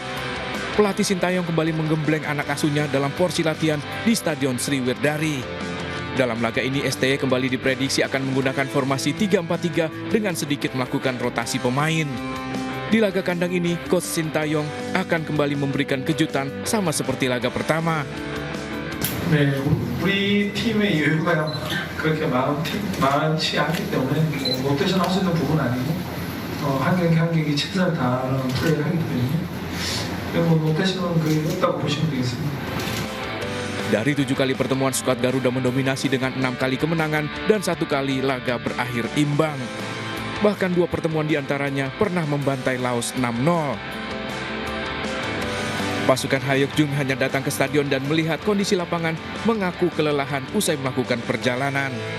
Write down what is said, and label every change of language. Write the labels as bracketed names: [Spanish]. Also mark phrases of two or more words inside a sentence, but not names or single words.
[Indonesian] Pelatih Sintayong kembali menggembleng anak asuhnya dalam porsi latihan di Stadion Sriwedari. Dalam laga ini STY kembali diprediksi akan menggunakan formasi 3-4-3 dengan sedikit melakukan rotasi pemain. Di laga kandang ini, Coach Sintayong akan kembali memberikan kejutan sama seperti laga pertama. [Korean] 네, 우리 팀의 여유가 그렇게 많지 않기 때문에 롯데에서 할 수 있는 부분은 아니고 한 경기 한 경기 최선을 다하는 플레이를 하기 때문에 롯데에서는 그게 없다고 보시면 되겠습니다. [Indonesian] Dari 7 kali pertemuan, skuad Garuda mendominasi dengan 6 kali kemenangan dan 1 kali laga berakhir imbang. Bahkan 2 pertemuan diantaranya pernah membantai Laos 6-0. Pasukan Hayok Jung hanya datang ke stadion dan melihat kondisi lapangan, mengaku kelelahan usai melakukan perjalanan.